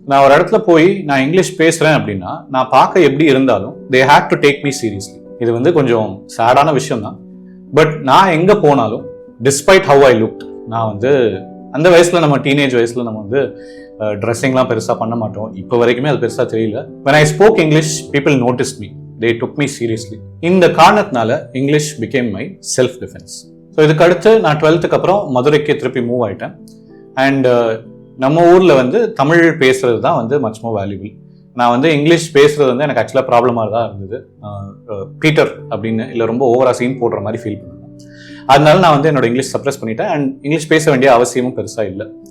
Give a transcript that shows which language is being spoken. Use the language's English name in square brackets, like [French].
[Tamil] நான் ஒரு இடத்துல போய் நான் இங்கிலீஷ் பேசுறேன் அப்படின்னா நான் பார்க்க எப்படி இருந்தாலும் [English] They have to take me seriously. [Tamil] இது வந்து கொஞ்சம் சேடான விஷயம் தான். பட் நான் எங்கே போனாலும் [English] despite how I look, [Tamil] நான் வந்து அந்த வயசில் நம்ம டீனேஜ் வயசில் நம்ம வந்து ட்ரெஸ்ஸிங்லாம் பெருசாக பண்ண மாட்டோம். இப்போ வரைக்குமே அது பெருசாக தெரியல. [English] when I spoke English, people noticed me. They took me seriously. [Tamil] இந்த காரணத்தினால English [English] became my self defense. [Tamil] So இதுக்கு அடுத்து நான் 12th அப்புறம் மதுரைக்கு திருப்பி மூவ் ஆயிட்டேன். அண்ட் நம்ம ஊரில் வந்து தமிழ் பேசுறது தான் வந்து [English] Much more valuable. [Tamil] நான் வந்து இங்கிலீஷ் பேசுறது வந்து எனக்கு ஆக்சுவலாக ப்ராப்ளமாக தான் இருந்தது. பீட்டர் அப்படின்னு இல்லை ரொம்ப ஓவரா சீன் போடுற மாதிரி ஃபீல் பண்ணுவேன். அதனால நான் வந்து என்னோட இங்கிலீஷ் சப்ரஸ் பண்ணிட்டேன். அண்ட் இங்கிலீஷ் பேச வேண்டிய அவசியமும் பெருசாக இல்லை.